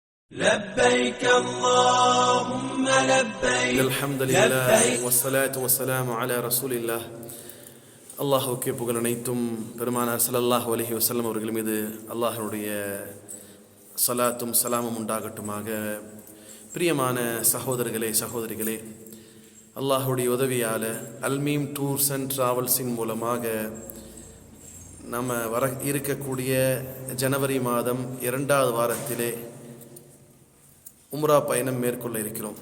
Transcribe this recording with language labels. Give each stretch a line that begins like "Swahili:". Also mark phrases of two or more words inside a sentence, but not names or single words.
Arabic: لبيك اللهم لبيك الحمد لله والصلاة والسلام على رسول الله.
Tamil: அல்லாஹுக்கே புகழ் அனைத்தும் பெருமானார்
Arabic: صلى الله عليه وسلم
Tamil: அவர்கள் மீது அல்லாஹ்வுடைய ஸலாத்தும் ஸலாமும் உண்டாகட்டுமாக. பிரியமான சகோதரர்களே சகோதரிகளே, அல்லாஹ்வுடைய உதவியால் அல்மீம் டூர்ஸ் அண்ட் டிராவல்ஸின் மூலமாக நம்ம வர இருக்கக்கூடிய ஜனவரி மாதம் 2வது வாரத்திலே உம்ரா பயணம் மேற்கொள்ள இருக்கிறோம்.